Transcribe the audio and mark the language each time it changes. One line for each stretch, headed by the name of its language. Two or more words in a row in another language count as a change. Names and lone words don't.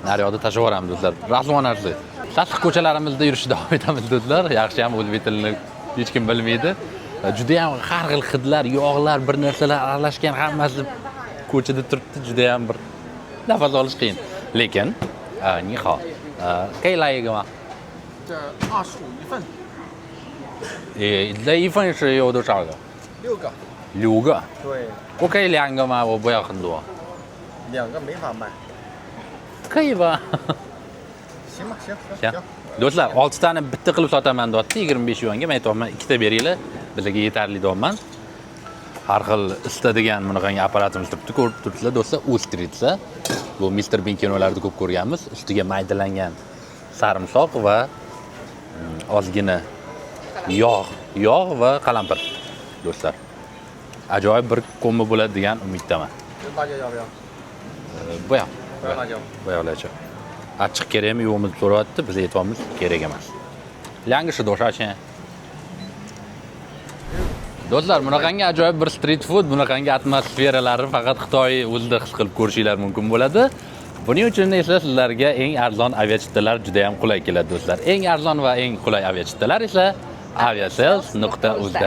Uzbek: Naryoqda tashlab yuboramiz do'stlar. Rasvo narsa. Sassiq ko'chalarimizda yurishni davom etamiz do'stlar. Yaxshi ham o'zbek tilini hech kim bilmaydi. Juda ham har xil hidlar, yog'lar, bir narsalar aralashgan hammasi ko'chada turibdi, juda ham bir nafas olish qiyin.
Chinese: Lekin, 你好. 可以来一个吗？这25一份这一份是有多少个，6个。？6个。对，我可以2个吗？我不要很多。 2个没法卖。可以吧？行吧，行
Uzbek: 行。Do'stlar, 6 tani bitta qilib sotaman deyapti, 25 yuanga. Men aytayapman, ikkita beringlar, bizga yetarli deyapman. Har xil istadigan bunaqangi apparatimiz turibdi, ko'rib turibsizlar do'stlar, Ustritsa. Bu Mr. Bean kinolarida ko'p ko'rganmiz. Ustiga maydalangan sarimsoq va ozgina yog' va qalampir. Do'stlar, ajoyib bir kombo bo'ladi degan umiddaman.
Chinese: 辣椒要不要？不要，不要辣椒。不要辣椒。
Uzbek: Achchiq kerakmi yo'qmi deb so'rayapti, biz aytamiz, kerak emas.
Chinese: 2 个是多少钱?
Uzbek: Do'stlar, bunaqangi ajoyib bir
English: street food,
Uzbek: bunaqangi atmosferalari faqat Xitoy o'zida his qilib ko'rishinglar mumkin bo'ladi. Buning uchun esa sizlarga eng arzon aviachiptalar juda ham qulay keladi do'stlar. Eng arzon va eng qulay aviachiptalar esa aviasales.uz da.